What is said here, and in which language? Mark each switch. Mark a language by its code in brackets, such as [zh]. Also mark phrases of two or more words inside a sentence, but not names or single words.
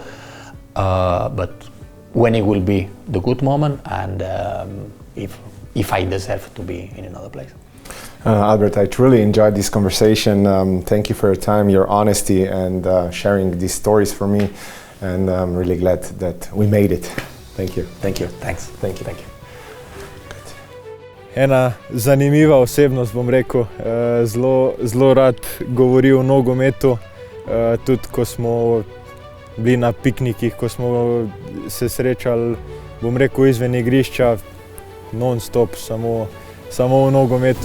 [en] But when it will be the good moment and if I deserve to be in another place. Albert, I truly enjoyed this conversation. Thank you for your time, your honesty, and sharing these stories for me. And I'm really glad that we made it. Thank you. Thank you. Thanks. Thank you. [sl] Ena zanimiva osebnost, bom rekel, zelo rad govori o nogometu, tudi ko smo bili na piknikih, ko smo se srečali, bom rekel, izven igrišča, non-stop, samo o nogometu.